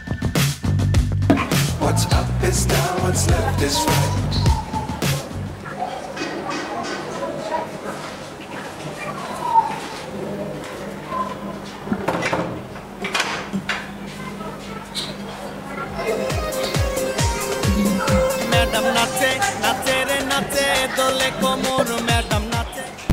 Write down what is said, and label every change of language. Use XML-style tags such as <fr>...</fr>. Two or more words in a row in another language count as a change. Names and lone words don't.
<en>What's up is down, what's left is right.</en> <bn>Madam nache, nache re nache, dole komor madam nache.</bn>